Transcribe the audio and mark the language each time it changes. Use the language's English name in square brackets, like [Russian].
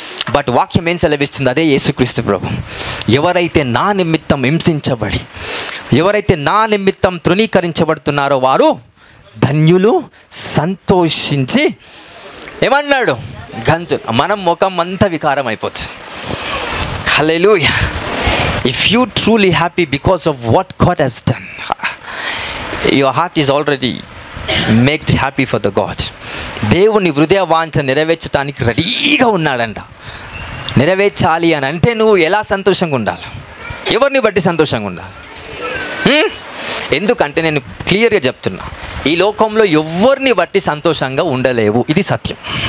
[Telugu] But వాక్యం ఏం సెలవిస్తుంది? అదే యేసుక్రీస్తు ప్రభు. ఎవరైతే నా నిమిత్తం హింసించబడి, ఎవరైతే నా నిమిత్తం తృణీకరించబడుతున్నారో వారు ధన్యులు, సంతోషించి ఏమన్నాడు? గంతులు. మనం ముఖం అంతా వికారం అయిపోతుంది. Hallelujah. [English] If you truly happy because of what God has done, your heart is already made happy for the God. [Telugu] దేవుని హృదయ వాంఛ నెరవేర్చడానికి రెడీగా ఉన్నాడంట. నెరవేర్చాలి అని అంటే నువ్వు ఎలా సంతోషంగా ఉండాలి? ఎవరిని బట్టి సంతోషంగా ఉండాలి? ఎందుకంటే నేను క్లియర్గా చెప్తున్నా, ఈ లోకంలో ఎవరిని బట్టి సంతోషంగా ఉండలేవు. ఇది సత్యం.